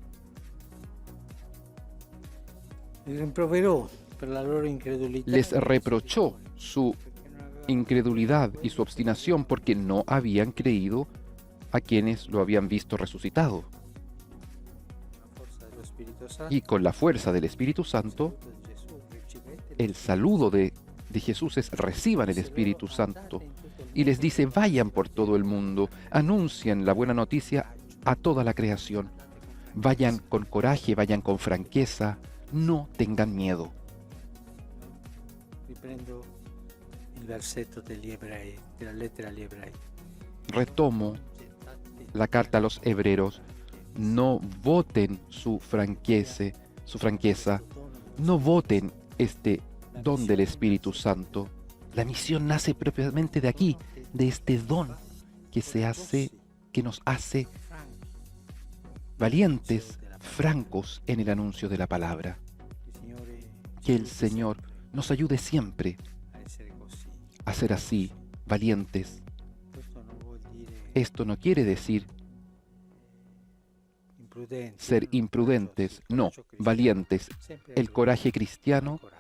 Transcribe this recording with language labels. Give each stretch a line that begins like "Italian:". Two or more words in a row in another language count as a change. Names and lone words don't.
Italian: li rimproverò per la loro incredulità.
Spanish: Les reprochó su
Italian: perché non avevano
Spanish: incredulidad y su obstinación porque no habían creído a quienes lo habían visto resucitado.
Italian: la forza dello Spirito Santo.
Spanish: Y con la fuerza del Espíritu Santo, el saludo de Jesús es: reciban el Espíritu Santo. Y les dice: vayan por todo el mundo, anuncien la buena noticia a toda la creación. Vayan con coraje, vayan con franqueza, no tengan miedo.
Italian: Riprendo il versetto degli ebrei, della lettera agli ebrei.
Spanish: Retomo la carta a los hebreos: no voten su franqueza, no voten este don del Espíritu Santo. La misión nace propiamente de aquí, de este don que nos hace valientes, francos en el anuncio de la palabra.
Italian: Il Signore
Spanish: Que el Señor nos ayude siempre
Italian: a essere così.
Spanish: a ser así, valientes.
Italian: Questo non vuol dire
Spanish: Esto no quiere decir
Italian: imprudenti,
Spanish: ser imprudentes, no, valientes.
Italian: Sempre
Spanish: El coraje cristiano
Italian: coraggio.